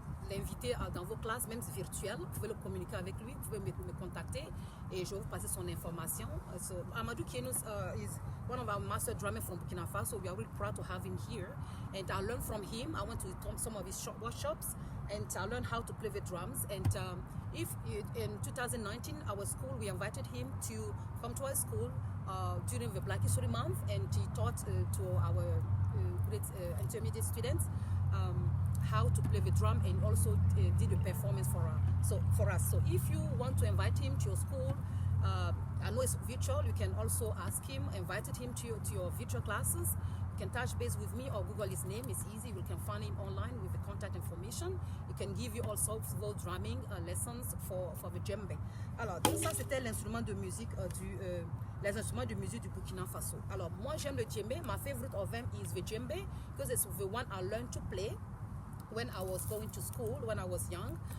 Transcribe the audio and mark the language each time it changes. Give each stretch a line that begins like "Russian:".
French: l'inviter dans vos classes, même virtuelles. Vous pouvez le communiquer avec lui, vous pouvez me contacter et je vais vous passer son information.
English: So Amadou Kienou is one of our master drummers from Burkina Faso. We are really proud to have him here. And I learned from him. I went to some of his workshops and I learned how to play the drums. And if in 2019, our school, we invited him to come to our school during the Black History Month, and he taught to our great intermediate students how to play the drum, and also did a performance for us. So if you want to invite him to your school, I know it's virtual, you can also ask him, invited him to your virtual classes. You can touch base with me or Google his name, it's easy, you can find him online with the contact information. He can give you also full drumming lessons for the djembe.
French: Alors, donc ça c'était l'instrument de musique les instruments de musique du Burkina Faso. Alors, moi j'aime le djembe,
English: my favorite of them is the djembe, because it's the one I learned to play when I was going to school, when I was young.